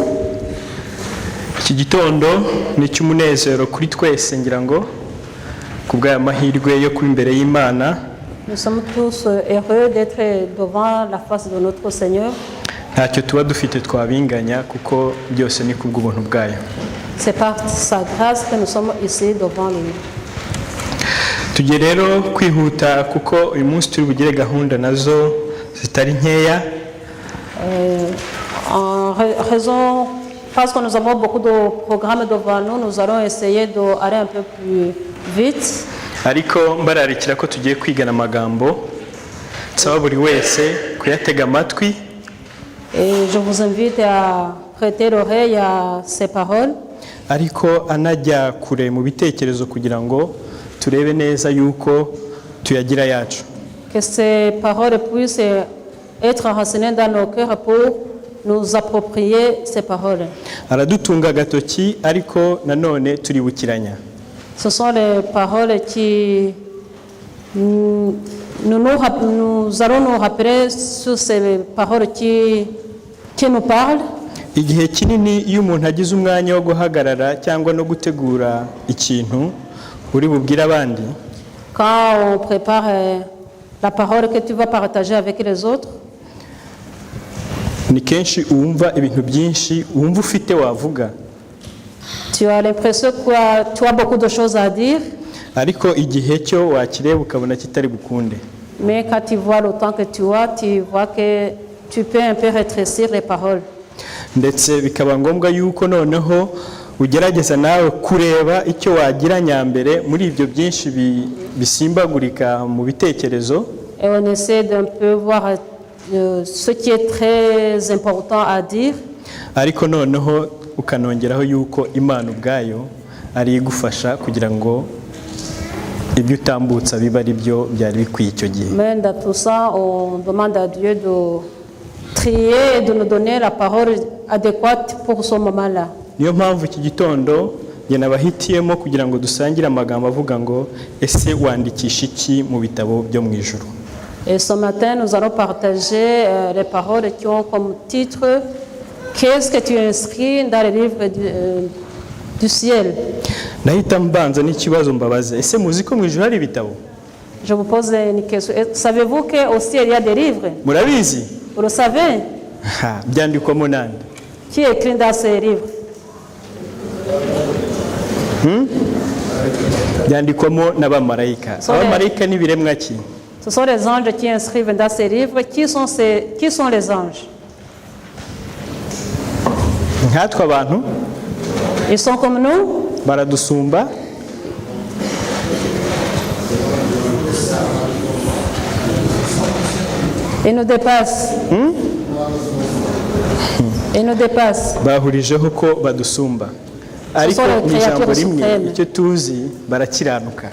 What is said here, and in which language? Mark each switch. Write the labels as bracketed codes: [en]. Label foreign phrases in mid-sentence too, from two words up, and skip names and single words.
[rw] Iki gitondo ni cy'umunezero kuri twese ngira ngo kubwa mahirwe yo kuri imbere y'Imana. [fr] Nous sommes tous heureux d'être devant la face de notre Seigneur. [rw] Ntacyo tuba dufite twabinganya kuko byose ni kubw'ubuntu bwayo. [fr] C'est par sa grâce que nous sommes ici devant lui. [rw] Tugiye rero kwihuta kuko uyu munsi turi bugire gahunda nazo zitari nkeya. [fr] En raison, parce que nous avons beaucoup de programmes devant nous, nous allons essayer d'aller un peu plus vite. [rw] Ariko mbararikira ko tugiye kwigana amagambo nsaba buri wese kuyatega amatwi. [fr] Et je vous invite à prêter l'oreille à ces paroles. [rw] Ariko anajya kure mu bitekerezo kugira ngo turebe neza yuko tuyagira yacu. [fr] Que ces paroles puissent être enracinées dans nos cœurs pour nous approprier ces paroles. [rw] Aradutunga gatoki ariko nanone turibukiranya. [fr] Ce sont les paroles qui nous allons nous rappeler sur ces paroles qui nous parlent. [rw] Igihe kinini iyo umuntu agize umwanya wo guhagarara cyangwa no gutegura ikintu uri bubwira abandi. [fr] Quand on prépare la parole que tu vas partager avec les autres, [rw] ni kenshi uwumva ibintu byinshi uwumva ufite wavuga. [fr] Tu as l'impression que tu as beaucoup de choses à dire. [rw] Ariko igihe cyo wakireba ukabona kitari bukunde. [fr] Mais quand tu vois le temps que tu vois que tu peux un peu rétrécir les paroles. [rw] Ndetse bikaba ngombwa yuko noneho ugerageza nawe kureba icyo wagira nyambere muri ibyo byinshi bisimbagurika mu bitekerezo. [fr] Et on essaie d'un peu voir ce qui est très important à dire. [rw] Ariko noneho ukanongeraho yuko Imana ubwayo ari igufasha kugira ngo ibyo utambutsa biba ari byo byari bikwiye icyo gihe. [fr] Mais dans tout ça, on demande à Dieu de trier et de nous donner la parole adéquate pour ce moment-là. [rw] Niyo mpamvu iki gitondo njye nabahitiyemo kugira ngo dusangire amagambo avuga ngo ese wandikisha iki mu bitabo byo mu ijuru. [fr] Et ce matin, nous allons partager les paroles qui ont comme titre qu'est-ce que tu inscris dans le livre du ciel. [rw] Nahita mbanza n'ikibazo mbabaza ese muzi ko mu ijuru hari ibitabo? [fr] Je vous pose une question. Savez-vous qu'au ciel il y a des livres? [rw] Murabizi? [fr] Vous le savez? [rw] Byandikwamo nande? [fr] Qui écrit dans ces livres? [rw] Byandikwamo n'abamarayika. Abamarayika ni biremwa ki? [fr] Ce sont les anges qui inscrivent dans ces livres. Qui sont les anges? [rw] Nkatwe abantu? [fr] Ils sont comme nous. [rw] Baradusumba. [fr] Il nous dépasse. Il nous dépasse. [rw] bahurijeho ko badusumba ariko mu ijambo rimwe icyo tuzi barakiranuka.